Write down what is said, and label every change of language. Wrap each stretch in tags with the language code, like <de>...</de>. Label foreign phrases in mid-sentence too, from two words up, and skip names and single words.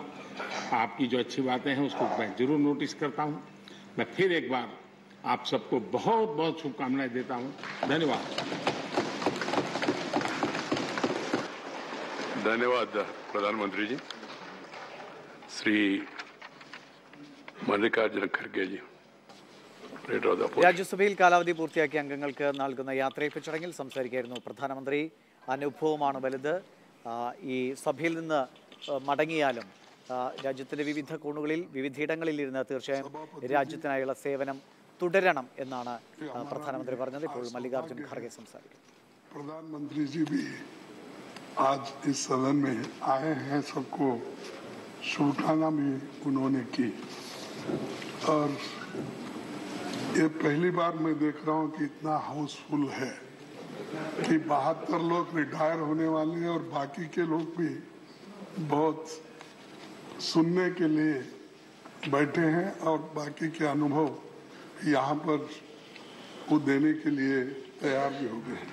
<hi>आपकी जो अच्छी बातें हैं उसको मैं जरूर नोटिस करता हूं। मैं फिर एक बार आप सबको बहुत बहुत शुभकामनाएं देता हूं। धन्यवाद। धन्यवाद प्रधानमंत्री जी।</hi> <en>श्री മല്ലികാർജുന ഖർഗെ ജി, Leader of the Opposition.</en> <ml>രാജ്യസഭയിൽ കാലാവധി പൂർത്തിയാക്കിയ അംഗങ്ങൾക്ക് നൽകുന്ന യാത്രയയപ്പ് ചടങ്ങിൽ സംസാരിക്കുകയായിരുന്നു പ്രധാനമന്ത്രി. അനുഭവമാണ് വലുത്. ഈ സഭയിൽ നിന്ന് മടങ്ങിയാലും രാജ്യത്തിൻ്റെ വിവിധ കോണുകളിൽ വിവിധയിടങ്ങളിൽ ഇരുന്ന് തീർച്ചയായും രാജ്യത്തിനായുള്ള സേവനം തുടരണം എന്നാണ് പ്രധാനമന്ത്രി പറഞ്ഞത്. ഇപ്പോൾ മല്ലികാർജുൻ ഖാർഗെ സംസാരിക്കും.</ml> <hi>प्रधानमंत्री जी भी आज इस सदन में आए हैं, सबको शुभकामना भी उन्होंने की। और ये पहली बार मैं देख रहा हूँ कि इतना हाउसफुल है कि 72 लोग रिटायर होने वाले हैं और बाकी के लोग भी बहुत सुनने के लिए बैठे हैं और बाकी के अनुभव यहाँ पर वो देने के लिए तैयार भी हो गए हैं।</hi>